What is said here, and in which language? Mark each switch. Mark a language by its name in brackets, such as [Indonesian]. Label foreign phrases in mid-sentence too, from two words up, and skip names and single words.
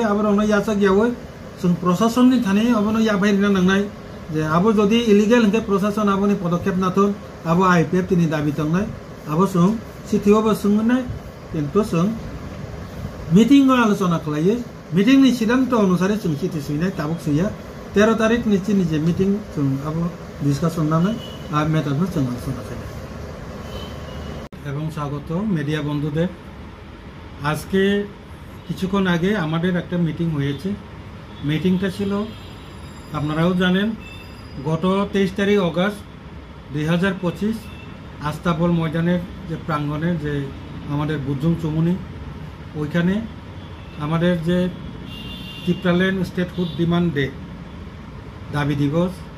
[Kok Borok] आबर रंनो यासा गियावै जों प्रशासननि थाने अबनो या बायरिना नांनाय जे आबो जदि इलिगेल हंके प्रशासन आबोनि पदक्षेप नाथन आबो आईपीएफ तिनि दाबि तंनाय आबो जों सिटिओबो सोंनाय किन्तु जों मीटिंग आलोचना खालायो मीटिंग नि सिद्धांत अनुसारे जों चिठी सुनाय ताबुक सुया 13 तारिख नि चिनि जे मीटिंग जों आबो डिसकासन नांनाय आ मेटारनो जों आलोचना खालायो [Bangla] এবং স্বাগত মিডিয়া বন্ধুদের আজকে কিছুক্ষণ আগে আমাদের একটা মিটিং হয়েছে মিটিংটা ছিল আপনারাও জানেন গত 23 তারিখ আগস্ট 2025 আস্তাবল ময়দানের যে প্রাঙ্গণে যে আমাদের বুদ্ধং চমুনি ওইখানে আমাদের যে ত্রিপুরাল্যান্ড [English] statehood demand day [Bangla] দাবি দিবস